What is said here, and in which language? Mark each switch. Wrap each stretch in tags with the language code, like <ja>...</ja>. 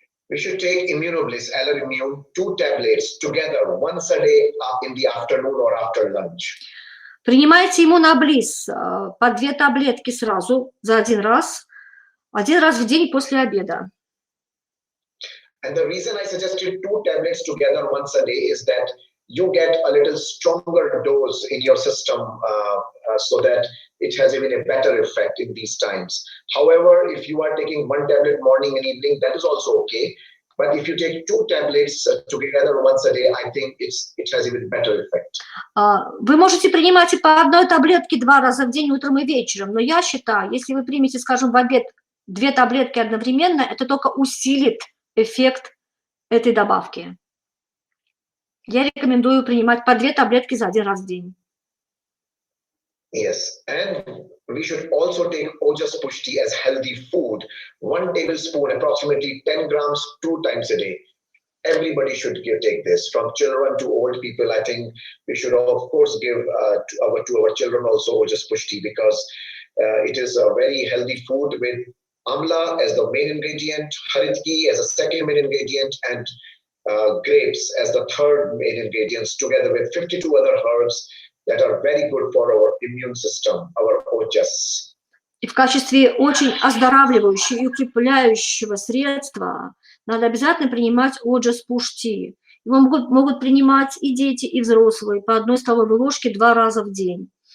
<en>We should take immunobliss, Allerimmune, 2 tablets together, once a day in the afternoon or after lunch.</en> <ru>Принимайте иммуноблисс по 2 таблетки сразу, за 1 раз в день после обеда.</ru> <en>And the reason I suggested 2 tablets together once a day is that you get a little stronger dose in your system, so that it has even a better effect in these times. However, if you are taking one tablet morning and evening, that is also okay. But if you take 2 tablets together once a day, I think it has even better effect.</en> <ru>Вы можете принимать и по одной таблетке 2 раза в день, утром и вечером, но я считаю, если вы примете, скажем, в обед 2 таблетки одновременно, это только усилит эффект этой добавки. Я рекомендую принимать по 2 таблетки за 1 раз в день.</ru> <en>Yes, and we should also take Ojas Pushti as healthy food. 1 tablespoon, approximately 10 grams, 2 times a day. Everybody should take this, from children to old people. I think we should, of course, give to our children also Ojas Pushti, because it is a very healthy food with amla as the main ingredient, haritki as a second main ingredient, and grapes as the third main ingredients, together with 52 other herbs that are very good for our immune system, our ojas.</en> <ru>И в качестве очень оздоравливающего и укрепляющего средства надо обязательно принимать Ojas Pushti. Его могут принимать и дети, и взрослые по 1 столовой ложке 2 раза в день.</ru>